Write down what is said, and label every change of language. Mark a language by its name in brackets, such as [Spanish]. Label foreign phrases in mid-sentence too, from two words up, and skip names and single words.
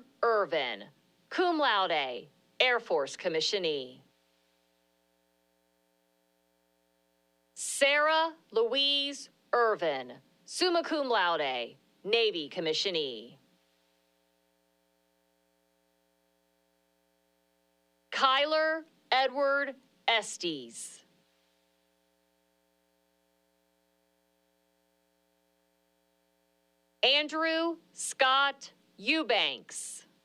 [Latin] Irvin, cum laude, [English] Air Force Commissionee. Sarah Louise Irvin, [Latin] summa cum laude, [English] Navy Commissionee. Kyler Edward Estes. Andrew Scott Eubanks.